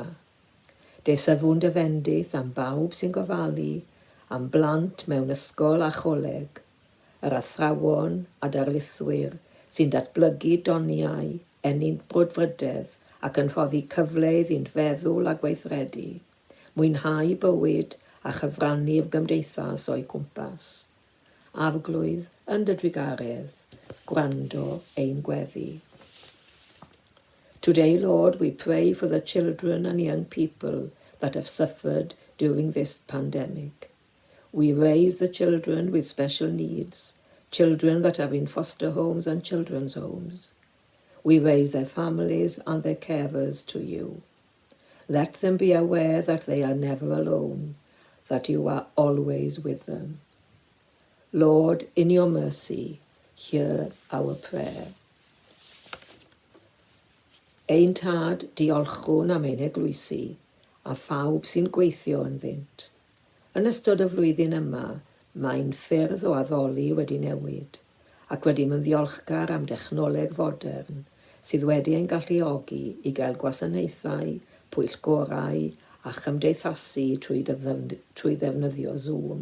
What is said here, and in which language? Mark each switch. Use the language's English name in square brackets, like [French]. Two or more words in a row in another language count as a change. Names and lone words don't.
[Welsh] Desafwn dy fendith am bawb sy'n gofalu, am blant mewn ysgol a choleg, yr athrawon a darlithwyr sy'n datblygu doniau, enyn brwdfrydedd ac yn rhoddi cyfle iddynt feddwl a gweithredu, mwynhau bywyd a chyfrannu'r gymdeithas o'i cwmpas. Arglwydd yn dy drigaredd, gwrando ein gweddi. [English] Today, Lord, we pray for the children and young people that have suffered during this pandemic. We raise the children with special needs, children that are in foster homes and children's homes. We raise their families and their carers to you. Let them be aware that they are never alone, that you are always with them. Lord, in your mercy, hear our prayer. [Welsh] Ein tad, diolchwn am ein eglwysi, a phawb sy'n gweithio ynddynt. Yn ystod y flwyddyn yma, mae'n ffyrdd o addoli wedi newid, ac wedi mynd ddiolchgar am dechnoleg fodern, sydd wedi ein galluogi i gael gwasanaethau, pwyllgorau a chymdeithasu trwy ddefnyddio Zoom.